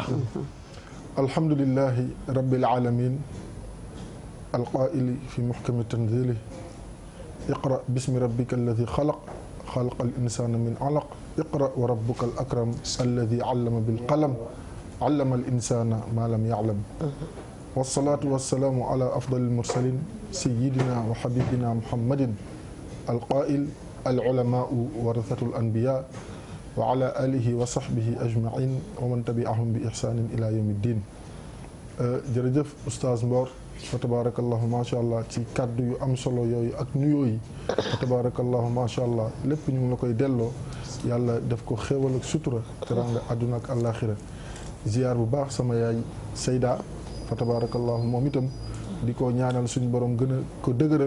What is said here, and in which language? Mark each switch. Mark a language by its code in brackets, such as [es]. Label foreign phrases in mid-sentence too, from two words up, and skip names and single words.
[ar] الحمد لله رب العالمين القائل في محكم تنزيله اقرأ باسم ربك الذي خلق خلق الإنسان من علق اقرأ وربك الأكرم الذي علم بالقلم علم الإنسان ما لم يعلم والصلاة والسلام على أفضل المرسلين سيدنا وحبيبنا محمد القائل العلماء ورثة الأنبياء وعلى آله وصحبه أجمعين ومن تبعهم بإحسان إلى يوم الدين [wo] jërëjëf Oustaz Mboor [ar] فتبارك الله ما شاء الله [wo] ci kàddu yu am solo yooyu ak nuyoo yi [ar] فتبارك الله ما شاء الله [wo] lépp ñu ngi la koy delloo yàlla def ko xéewal ak sutura teranga àdduna ak àllaaxira ziyaar bu baax sama yaay Seyda [ar] فتبارك الله [wo] moom itam di ko ñaanal suñu borom gën a ko dëgëral.